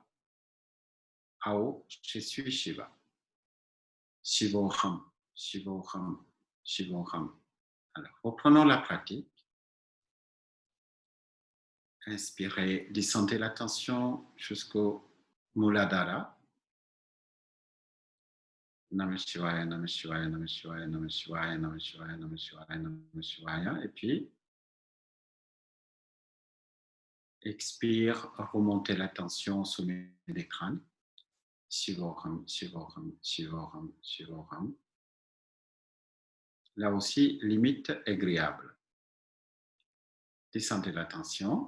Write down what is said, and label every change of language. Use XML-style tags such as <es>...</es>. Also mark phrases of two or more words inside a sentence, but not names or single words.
<fr>En haut, je suis Shiva.</fr> <sa>Shivoham, Shivoham, Shivoham.</sa> <fr>Alors, reprenons la pratique. Inspirez, descendez la tension jusqu'au Muladhara.</fr> <sa>Namah Shivaya, Namah Shivaya, Namah Shivaya, Namah Shivaya, Namah Shivaya, Namah Shivaya, Namah Shivaya.</sa> <fr>Et puis, expire, remontez la tension au sommet des crânes.</fr> <sa>Shivoham, Shivoham, Shivoham, Shivoham.</sa> <fr>Là aussi, limite agréable. Descendez la tension.</fr>